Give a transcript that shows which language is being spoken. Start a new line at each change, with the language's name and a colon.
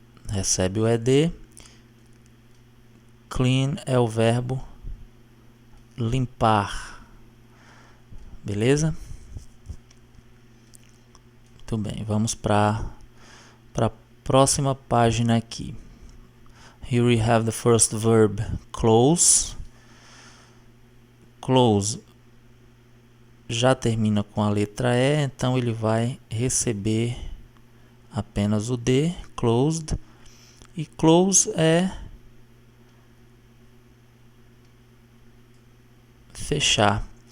Portuguese: Recebe o ed. Clean é o verbo limpar. Beleza? Muito bem, vamos para a próxima página aqui.
English: Here we have the first verb, close.
Portuguese: Close já termina com a letra E, então ele vai receber apenas o D, closed. E close é fechar.